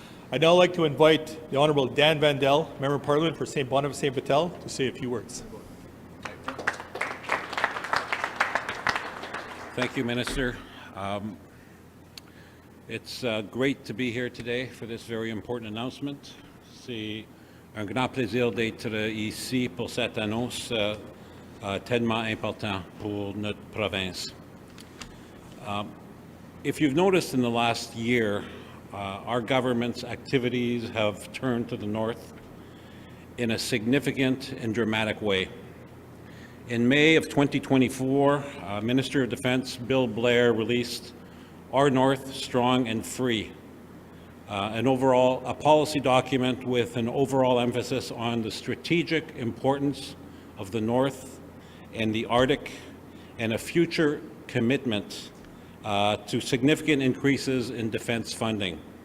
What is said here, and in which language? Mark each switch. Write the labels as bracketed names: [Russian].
[English] I'd now like to invite the Honourable Dan Vandel, Member of Parliament for St. Boniface St. Vital, to say a few words. Thank you, Minister. It's great to be here today for this very important announcement. [French] C'est un grand plaisir d'être ici pour cette annonce tellement important pour notre province. [English] If you've noticed in the last year, our government's activities have turned to the north in a significant and dramatic way. In May of 2024, Minister of Defense Bill Blair released Our North Strong and Free, a policy document with an overall emphasis on the strategic importance of the North and the Arctic, and a future commitment to significant increases in defense funding.